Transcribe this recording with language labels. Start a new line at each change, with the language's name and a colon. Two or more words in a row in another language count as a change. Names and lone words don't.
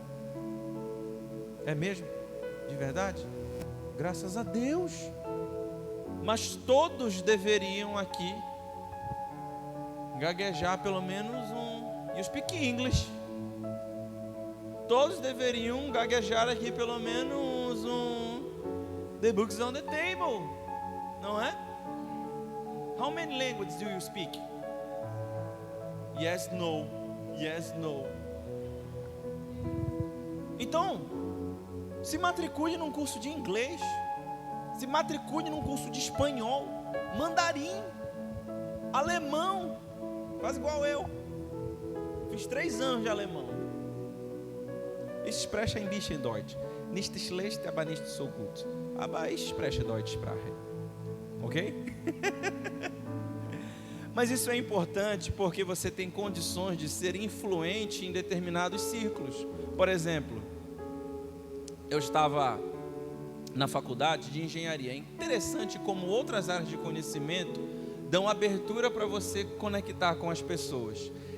Portuguese: É mesmo? De verdade? Graças a Deus. Mas todos deveriam aqui gaguejar pelo menos um
English: You speak English.
Portuguese: Todos deveriam gaguejar aqui pelo menos um
English: The books on the table.
Portuguese: Não é?
English: How many languages do you speak? Yes, no. Yes, no.
Portuguese: Então, se matricule num curso de inglês. Se matricule num curso de espanhol, mandarim, alemão. Faz igual eu. Fiz 3 anos de alemão.
German: Ich spreche ein bisschen Deutsch. Nicht schlecht, aber nicht so gut. Aber ich spreche Deutschsprache.
Portuguese: Ok? Mas isso é importante porque você tem condições de ser influente em determinados círculos. Por exemplo, eu estava na faculdade de engenharia. É interessante como outras áreas de conhecimento dão abertura para você conectar com as pessoas.